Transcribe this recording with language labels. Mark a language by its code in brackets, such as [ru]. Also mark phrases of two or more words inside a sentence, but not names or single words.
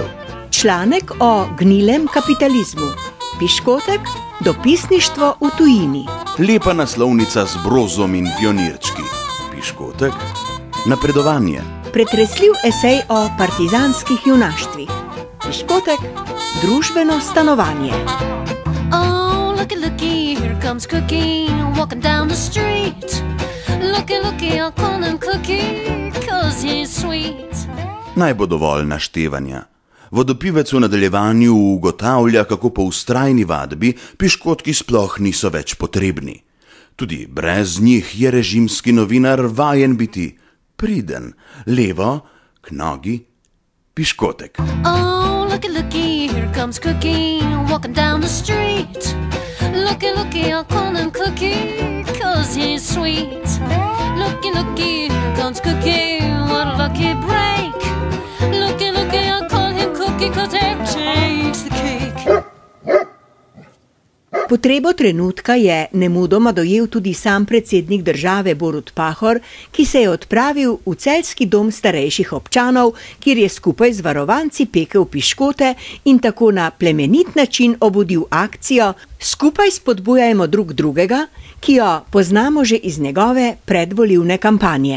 [sl] Članek o gnilem kapitalizmu. Piškotek, dopisništvo v tujini. Lepa naslovnica z brozom in pionirčki. Piškotek, napredovanje. Pretresljiv esej o partizanskih junaštvih. Piškotek, družbeno stanovanje. [en] Oh, looky, looky, here comes Cookie, walking down the street. Looky, looky, I'll call him Cookie, 'cause he's sweet. [sl] Naj bo dovolj naštevanja. Vodopivec v nadaljevanju ugotavlja, kako po vztrajni vadbi piškotki sploh niso več potrebni. Tudi brez njih je režimski novinar vajen biti priden, levo, k nogi, piškotek. [en] Oh, looky, looky, here comes Cookie, walking down the street. Looky, looky, I'll call him Cookie, 'cause he's sweet. Looky, looky, here comes Cookie, what a lucky break. Looky, looky, I'll call him Cookie, 'cause egg takes the cake. [sl] Potrebo trenutka je nemudoma dojel tudi sam predsednik države Borut Pahor, ki se je odpravil v celjski dom starejših občanov, kjer je skupaj z varovanci pekel piškote in tako na plemenit način obudil akcijo Skupaj spodbujajmo drug drugega, ki jo poznamo že iz njegove predvolilne kampanje.